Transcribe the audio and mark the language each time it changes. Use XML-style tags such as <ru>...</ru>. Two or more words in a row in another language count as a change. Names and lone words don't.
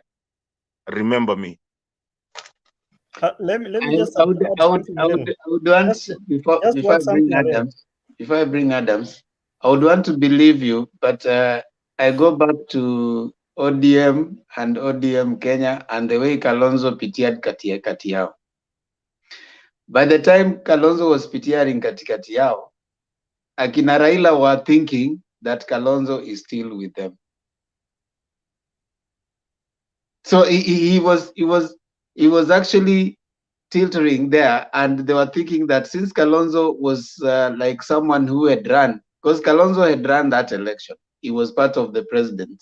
<en>Remember me. Let me just I would want, before I bring Adams, I would want to believe you, but I go back to ODM and ODM Kenya and the way Kalonzo pitiad</en> <sw>kati yao.</sw> <en>By the time Kalonzo was pitiaring</en> <sw>kati yao,</sw> <en>akina Raila were thinking that Kalonzo is still with them. So he was actually tilting there, and they were thinking that since Kalonzo was like someone who had run, because Kalonzo had run that election, he was part of the president.</en>